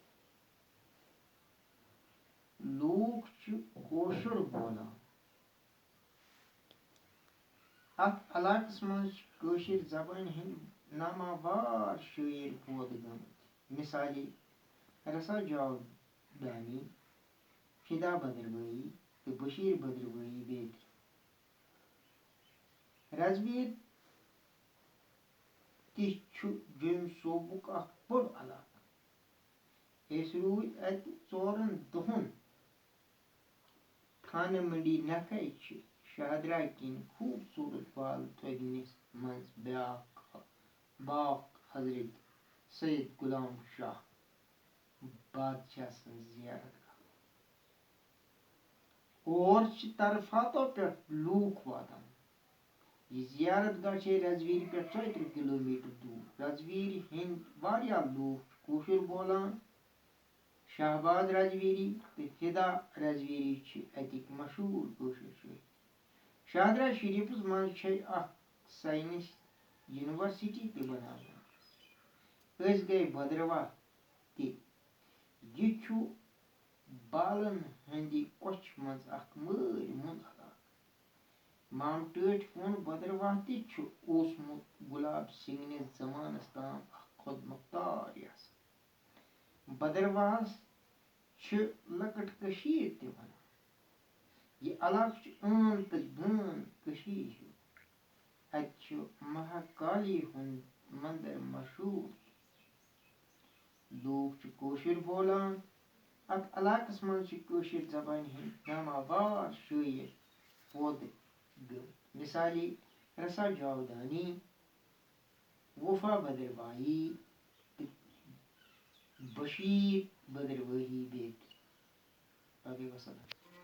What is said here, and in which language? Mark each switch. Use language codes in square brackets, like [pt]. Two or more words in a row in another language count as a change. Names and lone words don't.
[ks] لوک کوشر بولان اتھ علاقس مز کٲشر زبان ہند ناماوار شاعر پٲدٕ گٔمٕتۍ مثالے رسا جاودانی فدا بدرواہی تو بشیر بدرواہی بیترِ رازویر تہ جوم صوبک اخ بوڑ علاقہ اس روز ات 4 دہن تھانہ منڈی نکھے شاہدرہ کن خوبصورت بال تھوگنس مز باپ حضرت سید غلام شاہ بادشاہ سن زیارت اور طرفاتو پہ لوک واتان یہ زیارت گاہ رازویر پہ 30 کلومیٹر دور رازویر ہند لوک کوشر بولان شہباز رازویری تو فدا رازویری اتک مشہور کوشر شہر شاہدرہ شریفس مز اخ [en] science university [ks] تہ بناونہ گئی بدرواہ تہ یہ بالن ہند کوچھ مز اخ مٲلۍ مُند علاقہ مامٹٲٹھۍ ووٚن بدرواہ تہ اوسمُت گلاب سنگھنس زمانس تام اخ خود مختار ریاست بدرواہس لۄکٕٹ کشیر تہ ونان یہ علاقہ عٲن تہ غٲن کشیر ہیُو اتہ مہاکالی ہند مندر مشہور لوک کوشر بولان اتھ علاقس مز کٲشر زبان ہند ناماوار شاعر پٲدٕ گٔمٕتۍ مثالے رسا جاودانی وفا بدرواہی تو بشیر بدرواہی بیترِ باقی وسلام.